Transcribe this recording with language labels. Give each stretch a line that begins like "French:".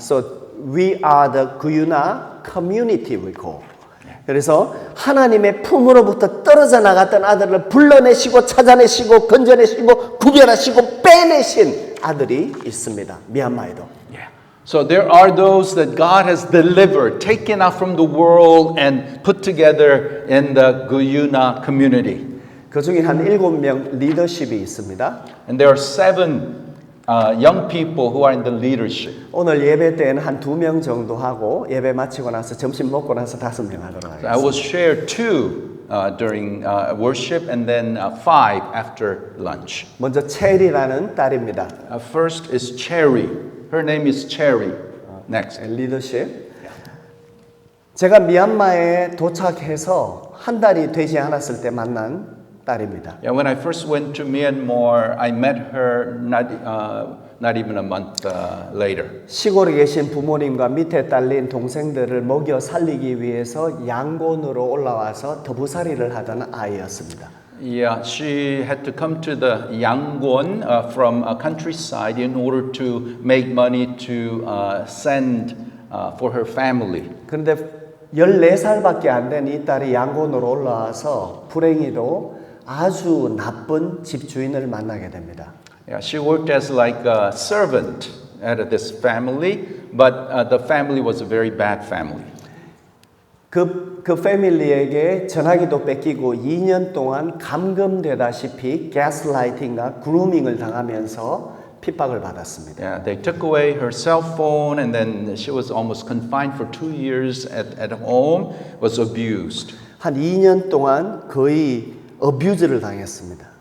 English: So we are the Guyuna community we call.
Korean: 그래서 하나님의 품으로부터 떨어져 나갔던 아들을 불러내시고 찾아내시고 건져내시고 구별하시고 빼내신 아들이 있습니다. 미얀마에도.
English: Yeah. So there are those that God has delivered, taken out from the world and put together in the Guyuna community.
Korean: 그 중에 한 7명 리더십이 있습니다.
English: And there are 7 young people who are in the leadership.
Korean: 오늘 예배 때는 한 2명 정도 하고 예배 마치고 나서 점심 먹고 나서 5명 하도록
English: So I will
Korean: 하겠습니다.
English: share 2 during worship and then 5 after lunch.
Korean: 먼저 체리라는 딸입니다.
English: First is Cherry. Her name is Cherry. Next.
Korean: 리더십. 제가 미얀마에 도착해서 한 달이 되지 않았을 때 만난 딸입니다.
English: Yeah, when I first went to Myanmar, I met her not even a month later.
Korean: 시골에 계신 부모님과 밑에 딸린 동생들을 먹여 살리기 위해서 양곤으로 올라와서 더부살이를 하던 아이였습니다.
English: Yeah, she had to come to the Yangon from a countryside in order to make money to send for her family.
Korean: 그런데 14살밖에 안 된 이 딸이 양곤으로 올라와서 불행히도 아주 나쁜 집주인을 만나게 됩니다.
English: Yeah, she worked as like a servant at this family, but the family was a very bad family.
Korean: 그 패밀리에게 전화기도 뺏기고 2년 동안 감금되다시피 가스라이팅과 그루밍을 당하면서 핍박을 받았습니다.
English: Yeah, they took away her cell phone, and then she was almost confined for 2 years at home. Was abused.
Korean: 한 2년 동안 거의 어뷰즈를 당했습니다.